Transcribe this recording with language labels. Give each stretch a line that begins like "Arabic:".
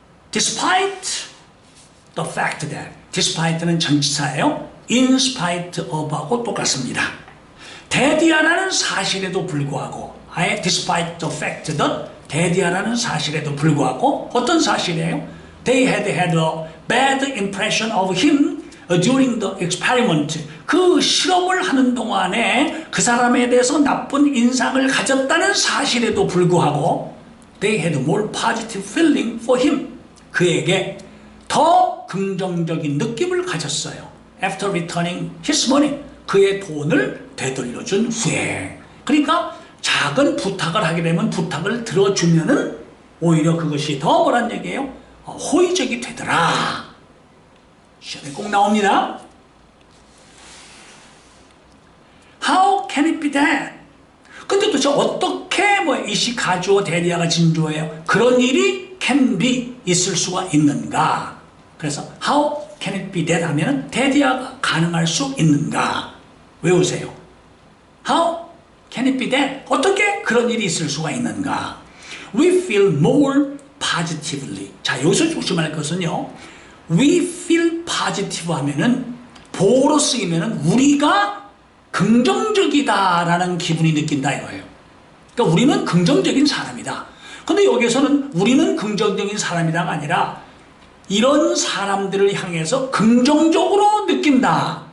English: Despite the fact that,
Korean: despite는 전치사예요. in spite of하고 똑같습니다. 대디하라는 사실에도 불구하고, 아예
English: despite the fact that,
Korean: 대디하라는 사실에도 불구하고 어떤 사실이에요?
English: They had a bad impression of him during the experiment.
Korean: 그 실험을 하는 동안에 그 사람에 대해서 나쁜 인상을 가졌다는 사실에도 불구하고
English: they had more positive feeling for him.
Korean: 그에게 더 긍정적인 느낌을 가졌어요.
English: After returning his money.
Korean: 그의 돈을 되돌려준 후에. 그러니까 작은 부탁을 하게 되면 부탁을 들어주면은 오히려 그것이 더 뭐란 얘기예요? 호의적이 되더라. 시험에 꼭 나옵니다.
English: How can it be that?
Korean: 근데 도대체 어떻게 이시 가주어 대리아가 진주어예요? 그런 일이 can be 있을 수가 있는가? 그래서
English: how can it be that
Korean: 하면 대리아가 가능할 수 있는가? 외우세요.
English: How can it be that?
Korean: 어떻게 그런 일이 있을 수가 있는가?
English: We feel more positively.
Korean: 자, 여기서 조심할 것은요.
English: We feel positive
Korean: 하면은 보어로 쓰이면은 우리가 긍정적이다라는 기분이 느낀다 이거예요. 그러니까 우리는 긍정적인 사람이다. 근데 여기서는 우리는 긍정적인 사람이다가 아니라 이런 사람들을 향해서 긍정적으로 느낀다.